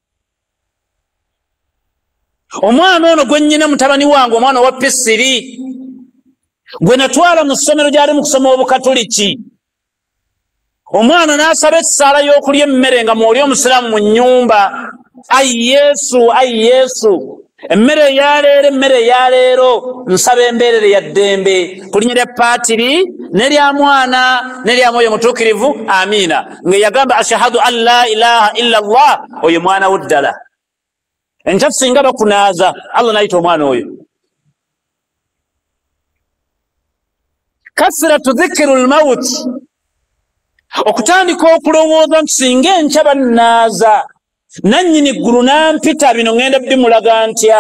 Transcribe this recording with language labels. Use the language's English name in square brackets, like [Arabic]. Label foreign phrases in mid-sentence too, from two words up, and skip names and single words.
[Ganda] Omwana ono gwe nnyina mutabani wange, omwana owa Pisiri, gwe natwala mu ssomero gy'ali mu kusoma obukatoliki, omwana n'asaba essaala y'okulya emmere nga mwoli omusiraamu mu nnyumba. Ayi Yesu, emmere ya leero nsaba embeerere ya ddembe ku linnya lya Paatiri n'erya Mwana n'erya Mwoyo Mutuukirivu, amiina. Ng'eyagamba [Arabic] أشهد أن لا إله إلا الله, [Ganda] oyo mwana wo ddala. Enkya singa bakunaaza, Allah n'ayita omwana oyo. [Arabic] كثرة ذكر الموت, [Ganda] okutandika okulowooza nti singa enkya bannaaza, nannyini ggulu nampita, bino ŋŋenda bimulaga ntya.